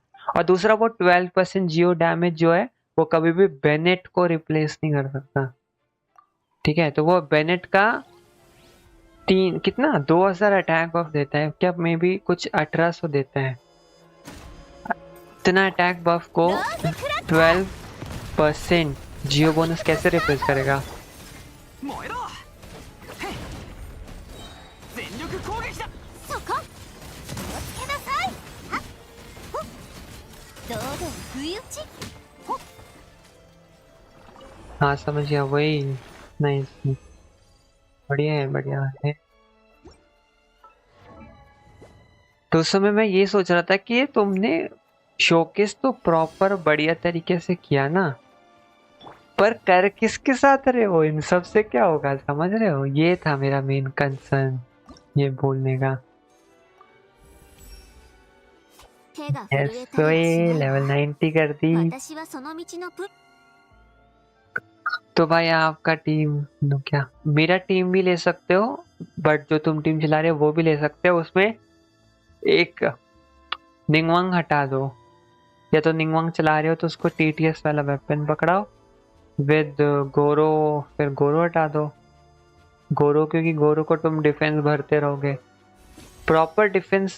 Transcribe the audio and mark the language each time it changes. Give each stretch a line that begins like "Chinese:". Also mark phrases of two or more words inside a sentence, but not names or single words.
Hindi: और दूसरा, वो 12%
English: Geo damage
Hindi: जो है वो कभी भी बेनेट को रिप्लेस नहीं कर सकता, ठीक है। तो वो बेनेट का तीन कितना 2000
English: attack buff
Hindi: देता है क्या, मे बी कुछ 1800 देता है। इतना
English: attack buff
Hindi: को 12%
English: Geo bonus
Hindi: कैसे रिप्लेस करेगा।
Japanese: 燃えろへい全力攻撃だそこ気をつけなさいはっほっ堂々不意打ちほっ
Hindi: हाँ समझ गया, वही। नहीं, बढ़िया है, बढ़िया है। तो उस समय मैं ये सोच रहा था कि तुमने शोकेस तो प्रॉपर बढ़िया तरीके से किया ना, पर कर किसके साथ रहे हो, इन सब से क्या होगा, समझ रहे हो। ये था मेरा
English: main concern
Hindi: ये बोलने का।
Japanese: 手が震えた
Hindi: तो
Japanese: りはし
Hindi: ये
Japanese: ない
Hindi: लेवल
Japanese: わ
Hindi: 90 कर दी।
Japanese: 私はその道のプ
Hindi: तो भाई आपका टीम, नो क्या, मेरा टीम भी ले सकते हो, बट जो तुम टीम चला रहे हो वो भी ले सकते हो। उसमें एक निंगवांग हटा दो, या तो निंगवांग चला रहे हो तो उसको टीटीएस वाला वेपन पकड़ाओ विद गोरो, फिर गोरो हटा दो गोरो, क्योंकि गोरो को तुम डिफेंस भरते रहोगे,
English: proper defense.